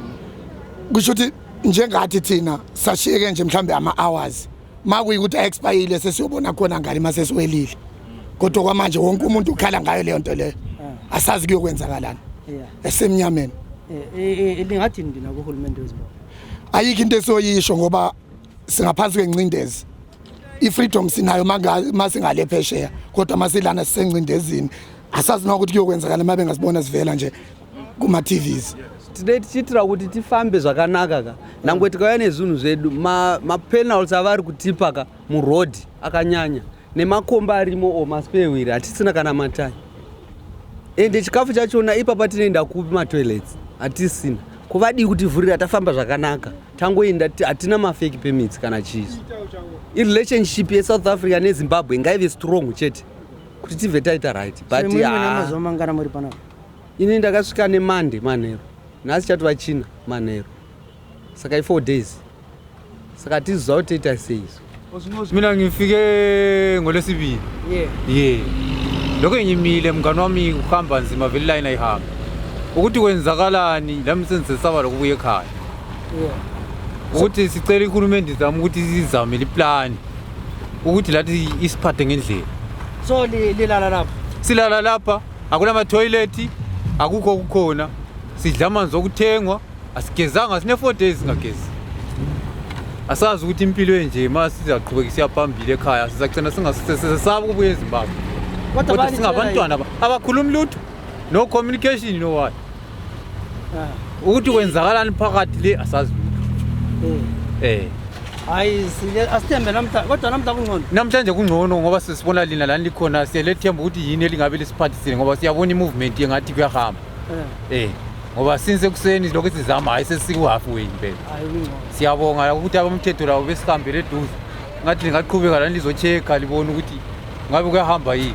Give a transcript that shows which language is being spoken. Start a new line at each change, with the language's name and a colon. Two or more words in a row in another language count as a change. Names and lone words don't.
North Ndebele: Kusho ukuthi njengathi thina sashiyeke nje mhlambe ama-hours. Makuyikuthi a-expire sesiyobona khona ngale mase siwelile. Kodwa kwamanje wonke umuntu ukhala ngayo leyo nto leyo. Asazi kuyokwenzakalani. Esemnyameni. Lingathi ndina kuhulumende wezimbabwe. Ayikho into esoyisho ngoba singaphansi kwencindezi. I-freedom sinayo masingale phesheya kodwa masilana sisencindezini. Asazi nokuthi kuyokwenzakala mabe ngasibona sivela nje kuma-TVs.
Shona: Today tichitira kuti tifambe zvakanaka ka nangwe tikauya nezvinhu zvedu mapenalties avari kutipa ka muroad akanyanya nemakomba arimo maspewiri hatisina kana matai ende chikafu chachona ipapa tinoenda kupi matoilets hatisina kuvadii kutivhurira tafamba zvakanaka tangoenda hatina mafake permits kana chizo irelationship yeSouth Africa neZimbabwe ngaive strong chete kuti tibve taita right but ini ndakasvika neMonday manheru nhasi chatova China manheru saka i4 days saka tiziva kuti toita sei
North Ndebele: mina ngifike ngolwesibili lokho ngimile mngani wami uhamba nzima vele line ayihamba ukuthi kwenzakalani lami senzisaba lokubuya ekhaya ukuthi sicela ihulumende izama ukuthi sizamele iplan ukuthi lathi isiphathe ngendlela so lilala lapha silala lapha akuna ma toilet akukho kukhona sidla amanzi okuthengwa asigezanga sine 4 days ngagezi asazi ukuthi impilo enje masizaqhubeka siya phambili ekhaya sizagcina singasesaba ukubuya eZimbabwe kodwa singabantwana abakhuluma lutho
English: no communication no what
North Ndebele: ukuthi kwenzakalani phakathi le asazi lutho hayi asithembe namhlanje kodwa namhlanje kungcono ngoba sisibona lina lani likhona siyelethemba ukuthi yini elingabe lisiphathisile ngoba siyabona i-movement yengathi kuyahamba ngoba since ekuseni lokho sizama hayi sesiku-halfway impela siyabonga ukuthi abamthetho labo besihambele eduze ngathi lingaqhubeka lani lizochecka libona ukuthi ngabe kuyahamba yini